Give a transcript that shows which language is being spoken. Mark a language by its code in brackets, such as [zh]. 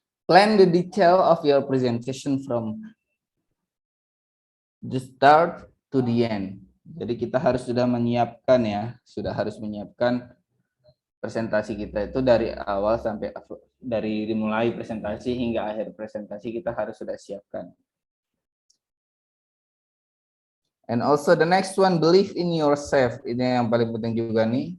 [en] Plan the detail of your presentation from the start to the end. [id] Jadi kita harus sudah harus menyiapkan presentasi kita itu dari awal sampai dari dimulai presentasi hingga akhir presentasi kita harus sudah siapkan. [en] And also the next one, believe in yourself. [id] Ini yang paling penting juga nih.